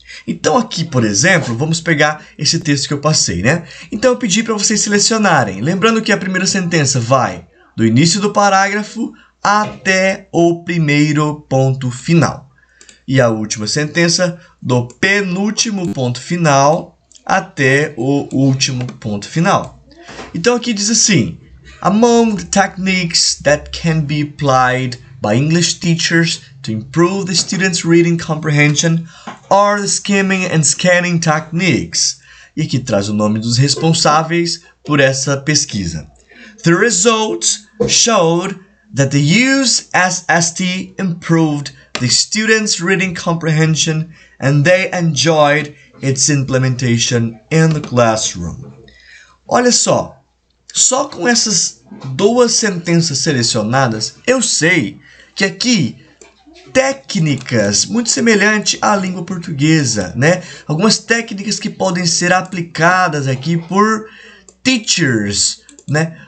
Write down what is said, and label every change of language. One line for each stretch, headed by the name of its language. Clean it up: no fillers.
Portuguese: Então aqui, por exemplo, vamos pegar esse texto que eu passei, né? Então eu pedi para vocês selecionarem, lembrando que a primeira sentença vai do início do parágrafo até o primeiro ponto final. E a última sentença do penúltimo ponto final até o último ponto final. Então aqui diz assim:
English: among the techniques that can be applied by English teachers to improve the students' reading comprehension are the skimming and scanning techniques.
Portuguese: E aqui traz o nome dos responsáveis por essa pesquisa.
English: The results showed that the use SST improved the students' reading comprehension and they enjoyed its implementation in the classroom.
Portuguese: Olha só com essas duas sentenças selecionadas, eu sei que aqui técnicas muito semelhantes à língua portuguesa, né? Algumas técnicas que podem ser aplicadas aqui por teachers, né?